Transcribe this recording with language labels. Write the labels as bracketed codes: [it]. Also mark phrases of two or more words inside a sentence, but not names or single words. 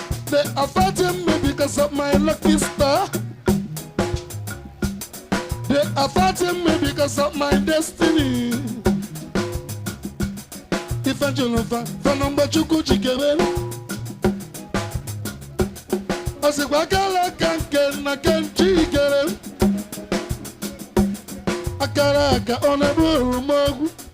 [en] They are fighting me because of my lucky star. They are fighting me because of my destiny. If I don't know, if I don't know, but you could, you can. [ig] Ọ sịkwa akara aka nke nna nke nchi kere m. Akara aka ọ na-egbu oroma ogwu.